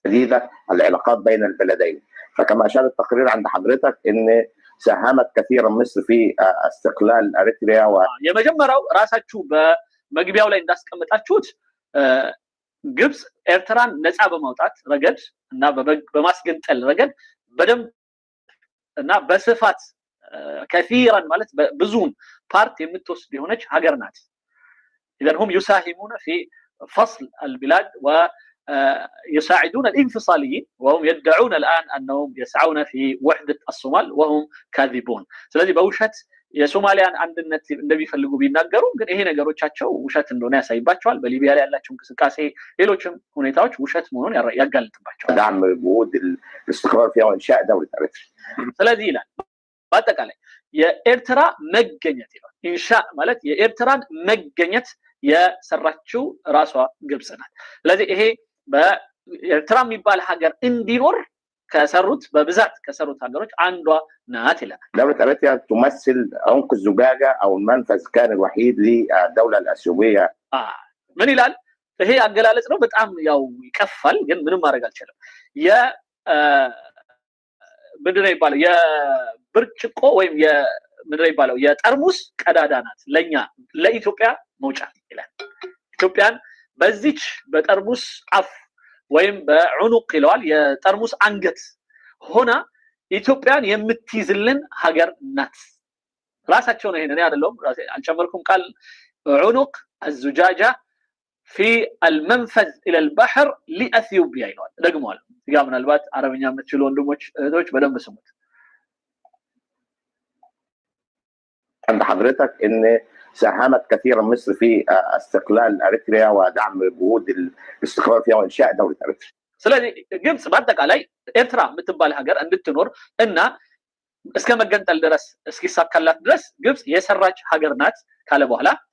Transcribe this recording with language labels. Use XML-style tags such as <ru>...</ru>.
<ar>جديدة العلاقات بين البلدين. فكما أشار التقرير عند حضرتك إن ساهمت كثيرا مصر في استقلال أريتريا</ar> <am>የመጀመሪያው ራሳችሁ በመግቢያው ላይ እንዳስቀመጣችሁት ግብፅ ኤርትራን ነፃ በማውጣት ረገድ እና በማስገንጠል ረገድ በደንብ እና በስፋት كثيرا ማለት ብዙን ፓርት የምትወስድ የሆነች ሀገር ናት።</am> <ar>اذا هم يساهمون في فصل البلاد ويساعدون الانفصاليين وهم يدعون الان انهم يسعون في وحدة الصومال وهم كاذبون.</ar> <am>ስለዚህ በውሸት የሶማሊያን አንድነት እንደሚፈልጉ ቢናገሩ ግን ይሄ ነገሮቻቸው ውሸት እንደሆነ ያሳይባቸዋል። በሊቢያ ላይ ያላቸው እንቅስቃሴ ሌሎችም ሁኔታዎች ውሸት መሆኑን ያጋልጥባቸዋል።</am> <ar>دعم جهود الاستقرار فيها وانشاء دولة أريتريا.</ar> <am>ስለዚህ ይላል በአጠቃላይ የኤርትራ መገኘት ይላል ኢንሻ ማለት የኤርትራን መገኘት የሰራችው ራሷ ግብፅ ናት። ስለዚህ ይሄ በኤርትራ የሚባል ሀገር እንዲኖር ከሰሩት በብዛት ከሰሩት ሀገሮች አንዷ ናት ይላል።</am> <ar>دولة أريتريا تمثل عنق الزجاجة أو المنفذ كان الوحيد للدولة الأثيوبية</ar> <am>ምን ይላል? ይሄ አገላለጽ ነው በጣም ያው ይከፋል፣ ግን ምንም ማድረግ አልቻለም። ምንድነው ይባለው የብርጭቆ ወይም ምንድነው ይባለው የጠርሙስ ቀዳዳ ናት ለኛ ለኢትዮጵያ መውጫ ይላል። ኢትዮጵያን በዚች በጠርሙስ አፍ ወይም በዑኑቅ ይለዋል የጠርሙስ አንገት ሆና ኢትዮጵያን የምትይዝልን ሀገር ናት። ራሳቸው ነው ይሄን አይደለም አልጨመርኩም ቃል ዑኑቅ</am> <ar>الزجاجة في المنفذ الى البحر لاثيوبيا</ar> <am>ይላል። ደግሞዋል እዚጋ ምናልባት አረብኛ የምትችሉ ወንድሞች እህቶች በደንብ ስሙት።</am> <ar>عند حضرتك ان ساهمت كثيرا مصر في استقلال اريتريا ودعم جهود الاستقرار فيها وانشاء دوله اريتريا.</ar> <am>ስለዚህ ግብጽ በአጠቃላይ ኤርትራ የምትባል ሀገር እንድትኖር እና እስከ መገንጠል ድረስ እስኪሳካላት ድረስ ግብጽ የሰራች ሀገር ናት ካለ በኋላ</am>